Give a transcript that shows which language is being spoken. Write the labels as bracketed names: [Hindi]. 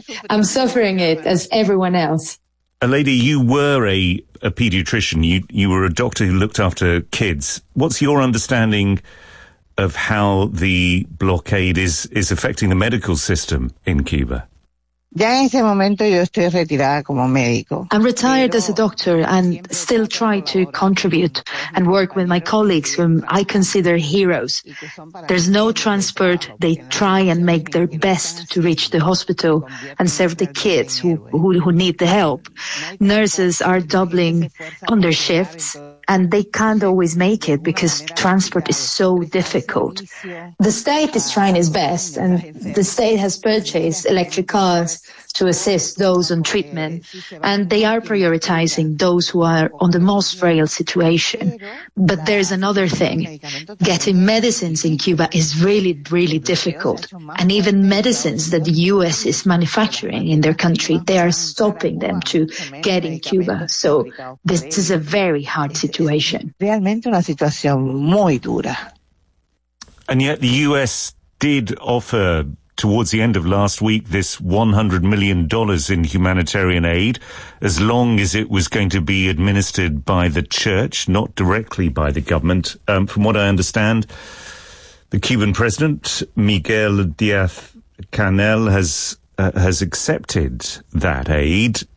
[English] I'm suffering it as everyone else. A lady, you were a pediatrician. You were a doctor who looked after kids. What's your understanding of how the blockade is affecting the medical system in Cuba? [Spanish] Ya en ese momento yo estoy retirada como médico. [English] I'm retired as a doctor and still try to contribute and work with my colleagues whom I consider heroes. There's no transport. They try and make their best to reach the hospital and serve the kids who need the help. Nurses are doubling on their shifts. And they can't always make it because transport is so difficult. The state is trying its best, and the state has purchased electric cars to assist those on treatment, and they are prioritizing those who are on the most frail situation. But there's another thing. Getting medicines in Cuba is really, really difficult. And even medicines that the U.S. is manufacturing in their country, they are stopping them to get in Cuba. So this is a very hard situation. [Spanish] Realmente una situación muy dura. [English] And yet the U.S. did offer, towards the end of last week, this $100 million in humanitarian aid, as long as it was going to be administered by the church, not directly by the government. From what I understand, the Cuban president, Miguel Díaz-Canel, has accepted that aid.